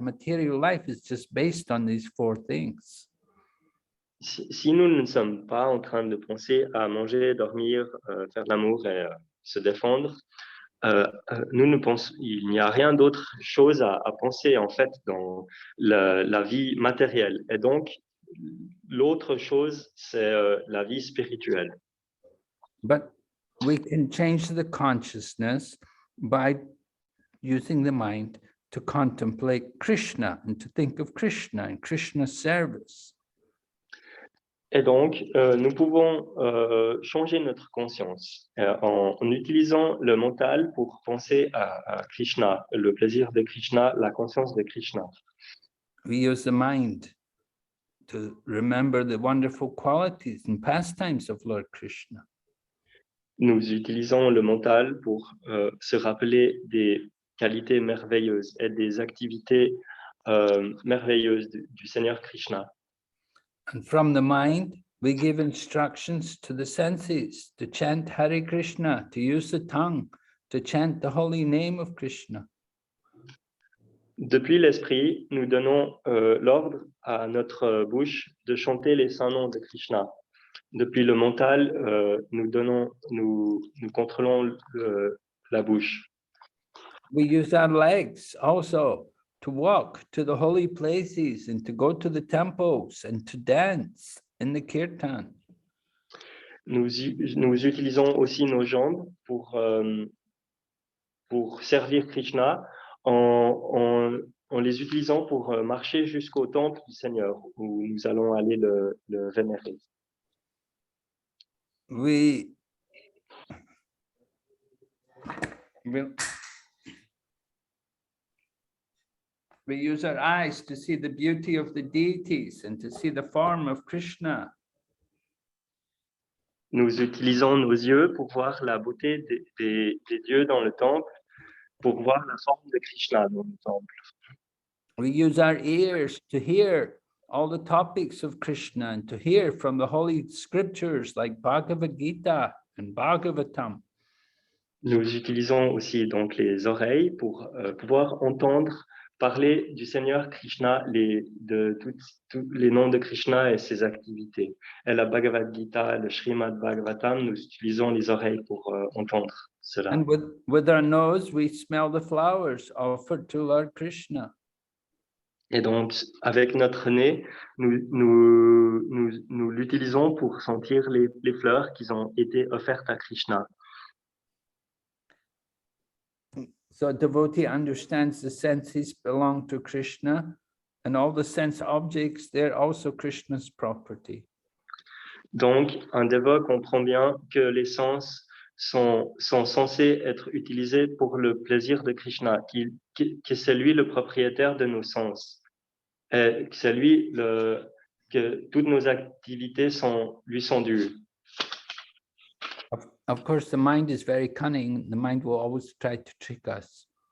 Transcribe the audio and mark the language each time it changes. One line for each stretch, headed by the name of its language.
English: Material life is just based on these four things.
French: Si nous ne sommes pas en train de penser à manger, dormir, faire l'amour et se défendre, il n'y a rien d'autre chose à penser en fait dans la vie matérielle. Et donc, l'autre chose, c'est la vie spirituelle.
English: But we can change the consciousness by using the mind to contemplate Krishna and to think of Krishna and Krishna's service.
French: Et donc, nous pouvons changer notre conscience en utilisant le mental pour penser à Krishna, le plaisir de Krishna, la conscience de Krishna.
English: We use the mind to remember the wonderful qualities and pastimes of Lord Krishna.
French: Nous utilisons le mental pour se rappeler des qualités merveilleuses et des activités merveilleuses du Seigneur Krishna.
English: And from the mind, we give instructions to the senses to chant Hare Krishna, to use the tongue, to chant the holy name of Krishna.
French: Depuis l'esprit, nous donnons l'ordre à notre bouche de chanter les saints noms de Krishna. Depuis le mental, nous contrôlons la bouche.
English: We use our legs also to walk to the holy places and to go to the temples and to dance in the kirtan.
French: Nous utilisons aussi nos jambes pour servir Krishna en les utilisant pour marcher jusqu'au temple du Seigneur où nous allons aller le vénérer.
English: We use our eyes to see the beauty of the deities and to see the form of Krishna.
French: Nous utilisons nos yeux pour voir la beauté des dieux dans le temple, pour voir la forme de Krishna dans le temple.
English: We use our ears to hear all the topics of Krishna and to hear from the holy scriptures like Bhagavad Gita and Bhagavatam.
French: Nous utilisons aussi donc les oreilles pour pouvoir entendre parler du Seigneur Krishna, de tous les noms de Krishna et ses activités. Et la Bhagavad Gita, le Srimad Bhagavatam, nous utilisons les oreilles pour entendre cela.
English: And with our nose, we smell the flowers offered to Lord Krishna.
French: Et donc, avec notre nez, nous l'utilisons pour sentir les fleurs qui ont été offertes à Krishna.
English: So a devotee understands the senses belong to Krishna, and all the sense objects, they're also Krishna's property.
French: Donc, un dévot comprend bien que les sens sont censés être utilisés pour le plaisir de Krishna, que c'est lui le propriétaire de nos sens, et que c'est lui que toutes nos activités lui sont dues.
English: Of course, the mind is very cunning. The mind will always try to trick us.